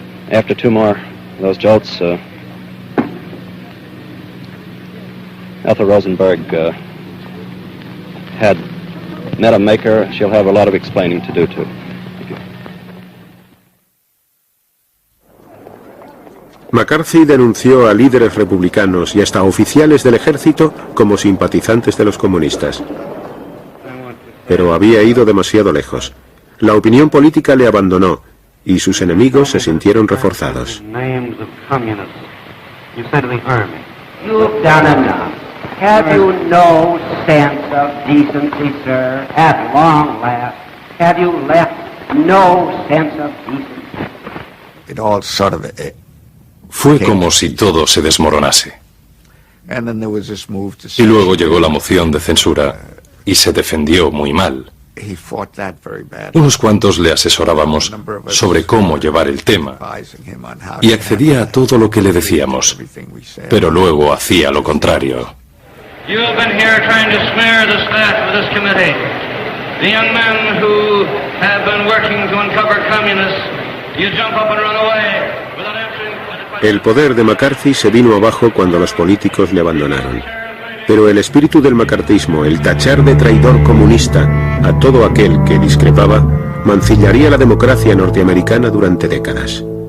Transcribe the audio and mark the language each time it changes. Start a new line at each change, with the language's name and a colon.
English: After 2 more of those jolts, Ethel Rosenberg had met a maker. She'll have a lot of explaining to do too.
Spanish: McCarthy denunció a líderes republicanos y hasta oficiales del ejército como simpatizantes de los comunistas. Pero había ido demasiado lejos. La opinión política le abandonó y sus enemigos se sintieron reforzados.
English: You've done enough. Have you no sense of decency, sir? At long last, have you left no sense of decency? It all sort of
Spanish: Fue como si todo se desmoronase.
English: and then there was this move to
Spanish: Y luego llegó la moción de censura y se defendió muy mal.
English: he fought that very bad.
Spanish: Unos cuantos le asesorábamos sobre cómo llevar el tema y accedía a todo lo que le decíamos, pero luego hacía lo contrario.
English: You have been here trying to smear the staff of this committee. The young men who have been working to uncover communists, you jump up and run away without answering.
Spanish: El poder de McCarthy se vino abajo cuando los políticos le abandonaron. Pero el espíritu del macartismo, el tachar de traidor comunista a todo aquel que discrepaba, mancillaría la democracia norteamericana durante décadas.